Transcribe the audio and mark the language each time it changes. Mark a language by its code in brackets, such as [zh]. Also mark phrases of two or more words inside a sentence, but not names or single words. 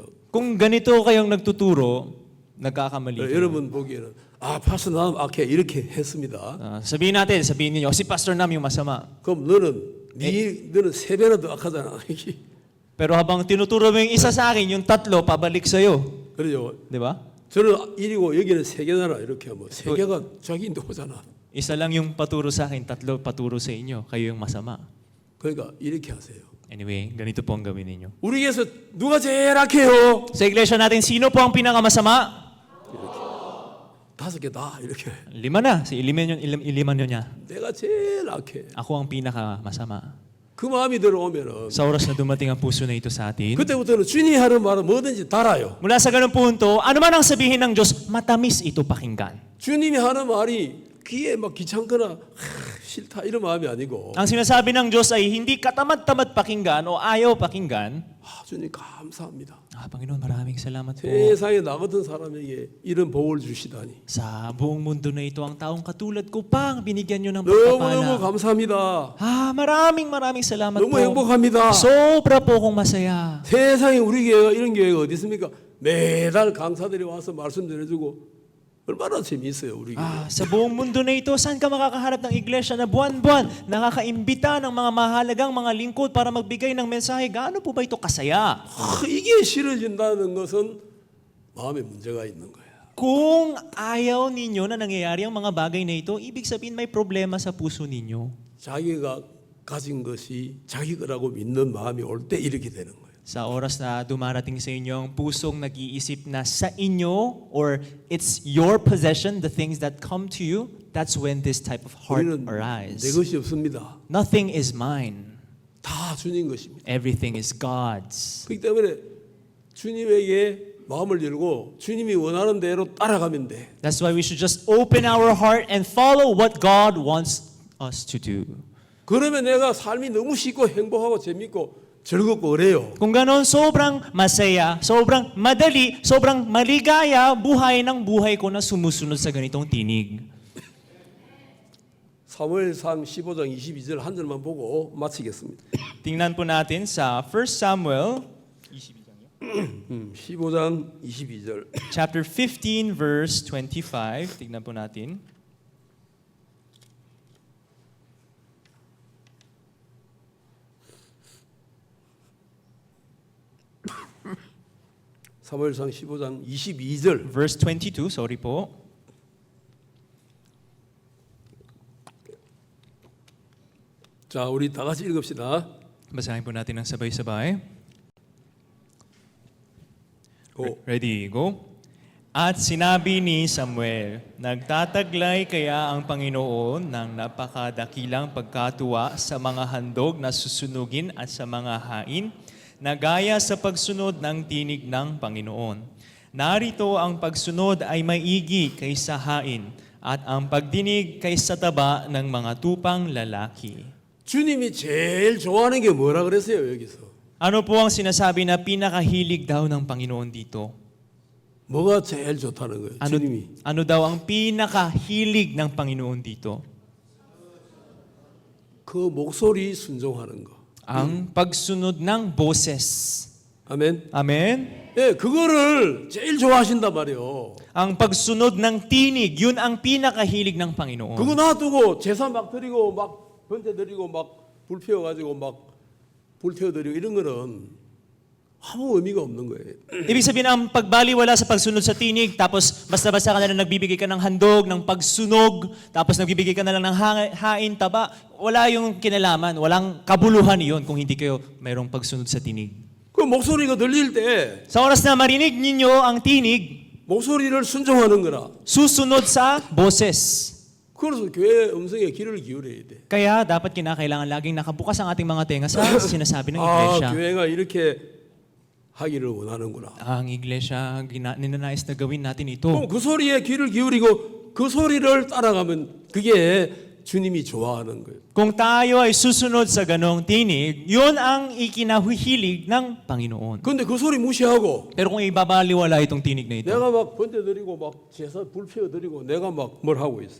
[tl] Kung ganito kayong nagtuturo, nagkakamali kayo. [ko] 여러분 보기에는 파스터 남 악해 이렇게 했습니다. [tl] Sabihin ninyo, si Pastor Nam yung masama. [ko] 그럼 너는 3배나 더 악하잖아. [tl] Pero habang tinuturo mo yung isa sa akin, yung 3 pabalik sa'yo. [ko] 그러죠. [tl] Di ba? [ko] 저는 1이고 여기는 3개잖아. 이렇게 하면 3개가 자기인데 오잖아. [tl] Isa lang yung paturo sa akin, 3 paturo sa inyo. Kayo yung masama. [ko] 그러니까 이렇게 하세요. [tl] Anyway, ganito po ang gawin ninyo. [ko] 우리 교회에서 누가 제일 악해요? [tl] Sa iglesia natin, sino po ang pinakamasama? [ko] 5개 다 이렇게. [tl] 5 na. Iliman nyo niya. [ko] 내가 제일 악해. [tl] Ako ang pinakamasama. [ko] 그 마음이 들어오면은 [tl] Sa oras na dumating ang puso na ito sa atin, [ko] 그때부터는 주님이 하는 말은 뭐든지 달아요. [tl] mula sa ganung punto, ano man ang sabihin ng Diyos, matamis ito pakinggan. [ko] 주님이 하는 말이 귀에 막 귀찮거나 싫다 이런 마음이 아니고 [tl] Ang sinasabi ng Diyos ay hindi katamad-tamad pakinggan o ayaw pakinggan. [ko] 주님 감사합니다. [tl] Panginoon, maraming salamat po. [ko] 세상에 나 같은 사람에게 이런 복을 주시다니 [tl] Sa buong mundo na ito, ang taong katulad ko pang binigyan nyo ng [ko] 너무너무 [tl] pagpapala. [ko] 감사합니다. [tl] Maraming salamat [ko] 너무 [tl] po. [ko] 행복합니다. [tl] Sobra po akong masaya. [ko] 세상에 우리 교회가 이런 교회가 어디 있습니까? 매달 강사들이 와서 말씀 전해주고 얼마나 재미있어요 우리 교회. [tl] Sa buong mundo na ito, saan ka makakaharap ng iglesia na buwan-buwan nakakaimbita ng mga mahalagang mga lingkod para magbigay ng mensahe? Gaano po ba ito kasaya? [ko] 이게 싫어진다는 것은 마음에 문제가 있는 거야. [tl] Kung ayaw ninyo na nangyayari ang mga bagay na ito, ibig sabihin may problema sa puso ninyo. [ko] 자기가 가진 것이 자기 거라고 믿는 마음이 올 때 이렇게 되는 거예요. [tl] Sa oras na dumarating sa inyo ang pusong nag-iisip na sa inyo or [en] it's your possession, the things that come to you, that's when this type of heart [ko] 우리는 [en] arise. [ko] 내 것이 없습니다. [en] Nothing is mine. [ko] 다 주님 것입니다. [en] Everything is God's. [ko] 그렇기 때문에 주님에게 마음을 열고 주님이 원하는 대로 따라가면 돼. [en] That's why we should just open our heart and follow what God wants us to do. [ko] 그러면 내가 삶이 너무 쉽고 행복하고 재밌고 즐겁고 그래요. [tl] Kung ganon, sobrang masaya, sobrang madali, sobrang maligaya buhay ng buhay ko na sumusunod sa ganitong tinig. [ko] 사무엘상 15장 22절 한 절만 보고 마치겠습니다. [tl] Tingnan po natin sa 1 Samuel [ko] 15장 22절. [en] chapter 15 verse 25. [tl] Tingnan po natin. [ko] 사무엘상 15장 22절. [en] Verse 22, sorry po. [ko] 자, 우리 다 같이 읽읍시다. [tl] Basahin po natin ng sabay-sabay. [en] 고. Ready, go. [tl] At sinabi ni Samuel, nagtataglay kaya ang Panginoon ng napakadakilang pagkatuwa sa mga handog na susunugin at sa mga hain, na gaya sa pagsunod ng tinig ng Panginoon. Narito ang pagsunod ay maigi kaysa hain, at ang pagdinig kay sa taba ng mga tupang lalaki. [ko] 주님이 제일 좋아하는 게 뭐라 그랬어요, 여기서? [tl] Ano po ang sinasabi na pinakahilig daw ng Panginoon dito? [ko] 뭐가 제일 좋다는 거예요, 주님이? [tl] Ano daw ang pinakahilig ng Panginoon dito? [ko] 그 목소리 순종하는 거. [tl] Ang pagsunod ng boses. [ko] 아멘. [tl] Amen? [ko] 예, 그거를 제일 좋아하신단 말이에요. [tl] Ang pagsunod ng tinig, yun ang pinakahilig ng Panginoon. [ko] 그거 놔두고 제사 막 드리고 막 번제 드리고 막 불 피워가지고 막 불 태워드리고 이런 거는 아무 의미가 없는 거예요. [tl] Ibig sabihin, ang pagbaliwala sa pagsunod sa tinig, tapos basta-basta ka na lang nagbibigay ka ng handog, ng pagsunog, tapos nagbibigay ka na lang ng hain, taba, wala yung kinalaman, walang kabuluhan yun kung hindi kayo mayroong pagsunod sa tinig. [ko] 그 목소리가 들릴 때 [tl] Sa oras na marinig ninyo ang tinig, [ko] 목소리를 순종하는 거라. [tl] susunod sa boses. [ko] 그래서 교회 음성에 귀를 기울여야 돼. [tl] Kaya dapat kinakailangan laging nakabukas ang ating mga tenga sa sinasabi ng [ko] 아, [tl] iglesia. [ko] 교회가 이렇게 하기를 원하는구나. [tl] Ang iglesia, ninanais na gawin natin ito. [ko] 그럼 그 소리에 귀를 기울이고 그 소리를 따라가면 그게 주님이 좋아하는 거예요. [tl] Kung tayo ay susunod sa ganong tinig, yun ang ikinahihilig ng Panginoon. [ko] 근데 그 소리 무시하고 [tl] Pero kung ibabaliwala itong tinig na ito, [ko] 내가 막 번제 드리고 막 제사 불 피워 드리고 내가 막 뭘 하고 있어.